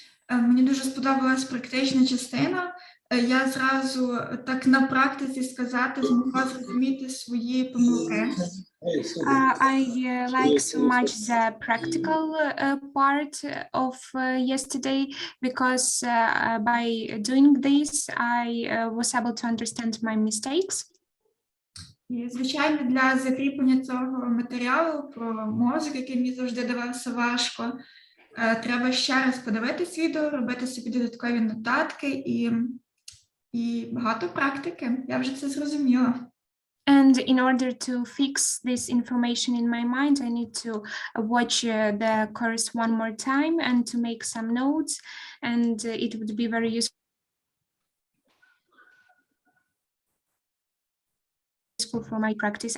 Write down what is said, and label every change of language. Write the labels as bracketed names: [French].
[Ukrainian] Мені дуже сподобалась практична частина. Я зразу так на практиці сказати змогла зрозуміти свої помилки. [English] I like so much the practical part of yesterday because by doing this I was able to understand my mistakes. [Ukrainian] І, звичайно, для закріплення цього матеріалу про мозок, який мені завжди давався важко, треба ще раз подивитись відео, робити собі додаткові нотатки і багато практики. Я вже це зрозуміла. [English] And in order to fix this information in my mind, I need to watch the course one more time and to make some notes, and it would be very useful for my practice.